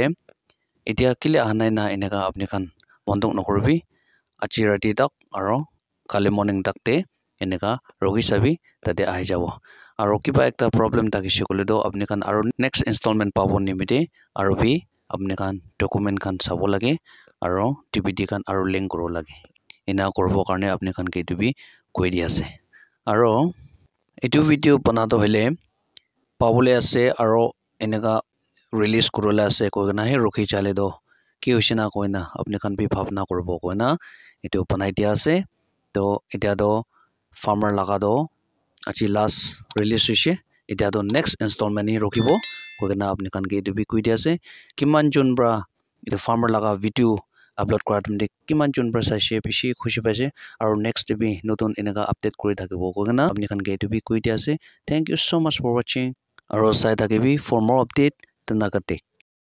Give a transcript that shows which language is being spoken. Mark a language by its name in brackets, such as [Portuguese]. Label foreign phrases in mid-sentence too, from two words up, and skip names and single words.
[Naga Pidgin] etia kile ahanai na eneka apni khan mondok nokoribi achi rati tak aro kali morning tak te eneka rogi sabi tate ahai jabo aro kiba ekta problem thakishe kole do apni khan aro [English] next installment [Naga Pidgin] pabo nimite aro bi apni khan document khan sabo lage aro TPD khan aro link koro lage ena korbo karne apni khan ke etu bi koi dia ase aro etu video banado hole pabole ase aro eneka release korole ase koina he rokhi chale do ki hoishina koina apni khan bi bhavna korbo koina etu banai dia ase to etia do farmer laga do achi [English] last release [Naga Pidgin] hoise etia do [English] next installment [Naga Pidgin] ni rokhibo koina apni khan ke etu bi koi dia ase kiman jon bra etu farmer laga [English] video upload [Naga Pidgin] kora tumde kiman jon bra saise bishi khushi paise aro next bi notun eneka update kori thakibo koina apni khan ke etu bi koi dia ase [English] thank you so much for watching [Naga Pidgin] aro sai thakibi [English] for more update [Naga Pidgin] tanakate